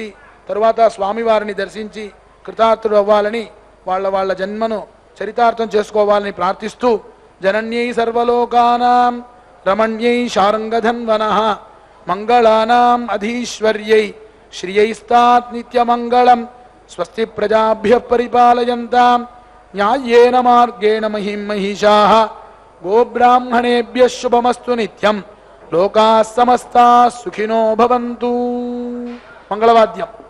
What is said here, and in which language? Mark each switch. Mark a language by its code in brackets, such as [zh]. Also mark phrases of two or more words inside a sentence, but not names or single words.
[te] తరువాత స్వామివారిని దర్శించి కృతార్థుడు అవ్వాలని, వాళ్ళ జన్మను చరితార్థం చేసుకోవాలని ప్రార్థిస్తూ [sa] జనన్యై సర్వలోకానాం రమణ్యై శారంగధన్వనః మంగళానాం అధీశ్వర్యై శ్రియైస్తాత్ నిత్యమంగళం స్వస్తి ప్రజాభ్యః పరిపాలయంతాం న్యాయేన మార్గేణ మహిం మహిషాః గోబ్రాహ్మణేభ్యః శుభమస్తు నిత్యం లోకాః సమస్తాః సుఖినో భవంతు. [te] మంగళవాద్యం.